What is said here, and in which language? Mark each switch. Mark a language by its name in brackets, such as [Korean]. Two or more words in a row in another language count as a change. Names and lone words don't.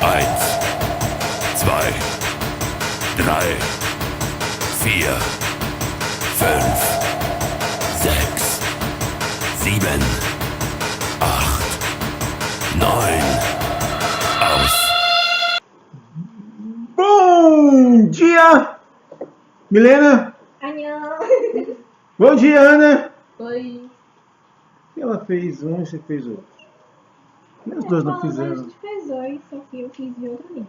[German] Eins, zwei, drei, vier, fünf, sechs, sieben, acht, neun. Aus. [Portuguese] Bom dia, Milena. Anhão. Bom dia, Ana. Oi. Ela fez um e você fez outro. E os dois não A fizeram. gente fez dois, só que eu fiz de outra língua.